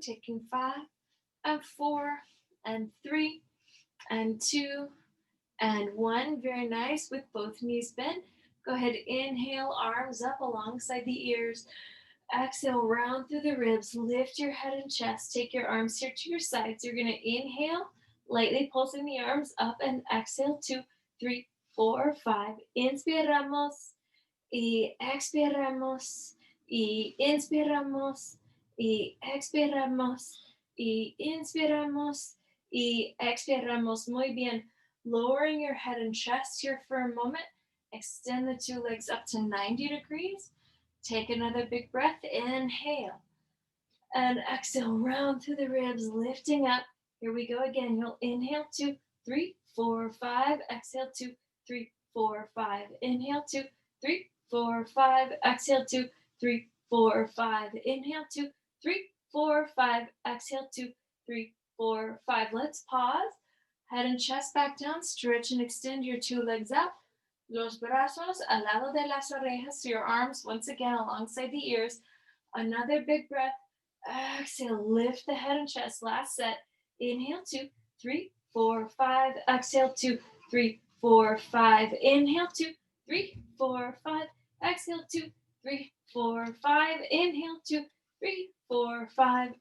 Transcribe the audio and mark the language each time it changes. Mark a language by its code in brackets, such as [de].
[en] Taking 5 and 4 and 3 and 2 and 1. Very nice. With both knees bent. Go ahead. Inhale, arms up alongside the ears. Exhale, round through the ribs. Lift your head and chest. Take your arms here to your sides. You're going to inhale, lightly pulsing the arms up, and exhale. 2, 3, 4, 5. [es] Inspiramos y expiramos y inspiramos y expiramos y inspiramos y expiramos. Muy bien. [en] Lowering your head and chest here for a moment. Extend the two legs up to 90 degrees. Take another big breath. Inhale and exhale. Round through the ribs, lifting up. Here we go again. You'll inhale 2, 3, 4, 5. Exhale 2, 3, 4, 5. Inhale 2, 3, 4, 5. Exhale 2, 3, 4, 5. Inhale 2, 3, 4, 5. Exhale 2, 3, 4, 5. Let's pause. Head and chest back down. Stretch and extend your two legs out. [es] Los brazos al lado de las orejas. [en] Your arms once again alongside the ears. Another big breath. Exhale, lift the head and chest. Last set. Inhale 2, 3, 4, 5. Exhale 2, 3, 4, 5. Inhale 2, 3, 4, 5. Exhale 2, 3, 4, 5. Inhale 2, 3, 4, 5.